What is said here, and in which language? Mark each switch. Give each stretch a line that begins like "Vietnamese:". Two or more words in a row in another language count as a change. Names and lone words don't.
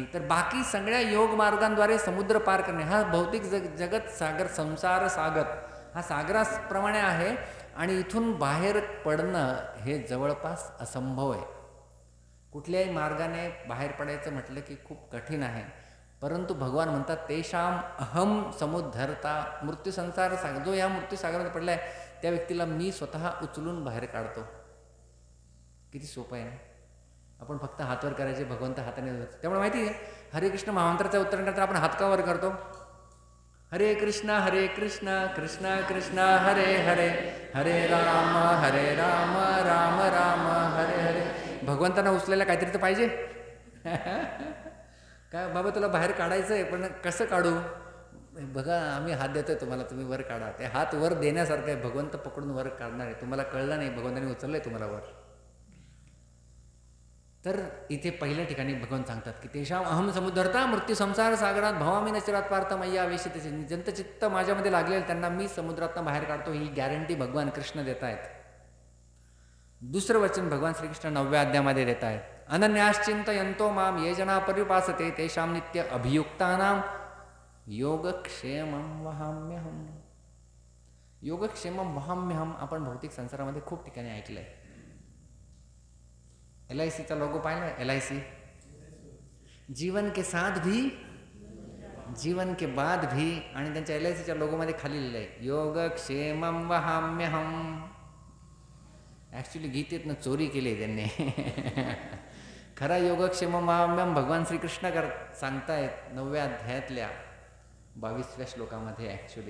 Marathi: तर बाकी सगळ्या योग मार्गांद्वारे समुद्र पार करणे हा भौतिक जगत सागर, संसार सागर हा सागराप्रमाणे आहे आणि इथून बाहेर पडणं हे जवळपास असंभव आहे. कुठल्याही मार्गाने बाहेर पडायचं म्हटलं की खूप कठीण आहे. परंतु भगवान म्हणतात
Sanskrit: तेषाम अहम समुद्धरता,
Marathi: मृत्यू संसार सागर, जो या मृत्यू सागरात पडला आहे त्या व्यक्तीला मी स्वतः उचलून बाहेर काढतो. किती सोपं आहे ना. आपण फक्त हातवर करायचे, भगवंत हाताने धरतो. त्यामुळे माहिती आहे हरे कृष्ण महामंत्राचं उच्चारणानंतर आपण हात का वर करतो?
Sanskrit: हरे कृष्ण कृष्ण कृष्ण हरे हरे, हरे राम राम राम हरे हरे.
Marathi: भगवंतांना उचलायला काहीतरी तर पाहिजे. काय बाबा तुला बाहेर काढायचं आहे, पण कसं काढू? बघा आम्ही हात देतोय तुम्हाला, तुम्ही वर काढा. ते हात वर देण्यासारखं आहे. भगवंत पकडून वर काढणार आहे. तुम्हाला कळलं नाही, भगवंतांनी उचललंय तुम्हाला वर. तर इथे पहिल्या ठिकाणी भगवान सांगतात की
Sanskrit: तेषाम अहम समुद्धरता मृत्यू संसार सागरात भवामी नचिरात पार्थ मय्या आवेशित.
Marathi: ज्यांचं चित्त माझ्यामध्ये लागलेलं त्यांना मी समुद्रातनं बाहेर काढतो, ही गॅरंटी भगवान कृष्ण देत आहेत. दुसरं वचन भगवान श्रीकृष्ण 9व्या अध्यायामध्ये देत आहेत.
Sanskrit: अनन्याश्चिंतयन्तो माम ये जना पर्युपासते तेषाम नित्य अभियुक्तानाम योगक्षेमं वहाम्यहम. योगक्षेमं वहाम्यहम
Marathi: आपण भौतिक संसारामध्ये खूप ठिकाणी ऐकलंय. LICचा लोगो पाहिला?
Hindi: LIC जीवन के साथ भी जीवन के बाद भी,
Marathi: आणि त्यांच्या LICच्या लोगोमध्ये खाली लिहिलं आहे
Sanskrit: योगक्षेमं वहाम्यहम.
Marathi: ॲक्च्युली गीतेतनं चोरी केली आहे त्यांनी. खरा
Sanskrit: योगक्षेमं वहाम्यहम
Marathi: भगवान श्रीकृष्ण सांगतायत 9व्या अध्यायातल्या 22व्या श्लोकामध्ये ॲक्च्युली.